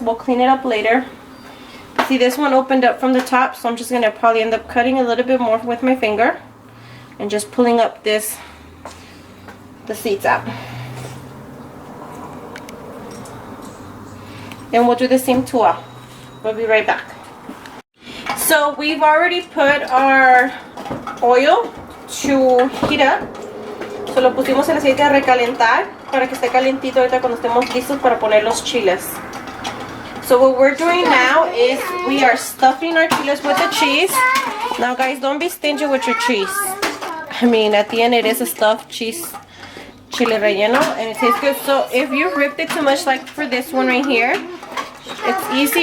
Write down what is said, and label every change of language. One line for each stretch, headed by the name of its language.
English: We'll clean it up later. See, this one opened up from the top, so I'm just going to probably end up cutting a little bit more with my finger and just pulling up the seeds out. And we'll do the same to all. We'll be right back. So we've already put our oil to heat up.
Spanish: So lo pusimos el aceite a recalentar para que esté calientito ahorita cuando estemos listos para poner los chiles.
English: So what we're doing now is we are stuffing our chiles with the cheese. Now guys, don't be stingy with your cheese. I mean, at the end it is a stuffed cheese chile relleno, and it tastes good. So if you ripped it too much, like for this one right here, it's easy.